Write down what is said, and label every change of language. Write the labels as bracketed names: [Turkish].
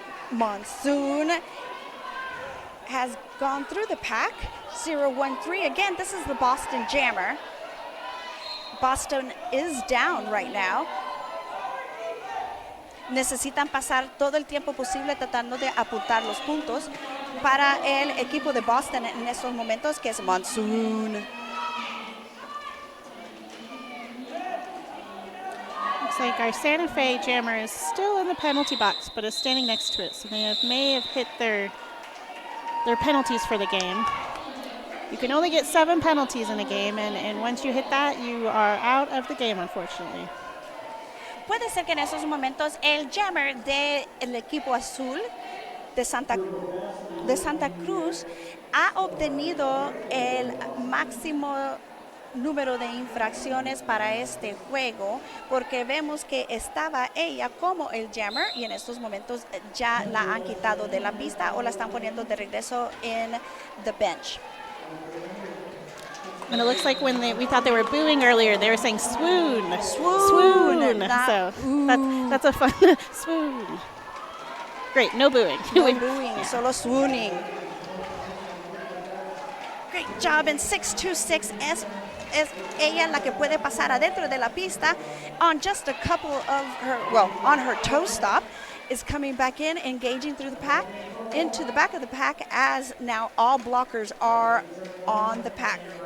[English] Monsoon has gone through the pack. 0-1-3. Again, this is the Boston Jammer. Boston is down right now. [Spanish] Necesitan pasar todo el tiempo posible tratando de apuntar los puntos para el equipo de Boston en estos momentos, que es Monsoon. [English] Looks like our Santa Fe jammer is still in the penalty box, but is standing next to it. So they may have hit their penalties for the game. You can only get 7 penalties in a game, and once you hit that, you are out of the game, unfortunately. [Spanish] Puede ser que en esos momentos el jammer del equipo azul de Santa Cruz ha obtenido el máximo número de infracciones para este juego porque vemos que estaba ella como el jammer y en estos momentos ya la han quitado de la pista o la están poniendo de regreso en [English] the bench. And it looks like when we thought they were booing earlier, they were saying swoon. Swoon. So that's a fun swoon. Great, no booing. No booing, solo swooning. Great job in 6-2-6. [Spanish] Es ella la que puede pasar adentro de la pista [English] on just a couple of her, well, on her toe stop, is coming back in, engaging through the pack, into the back of the pack as now all blockers are on the pack.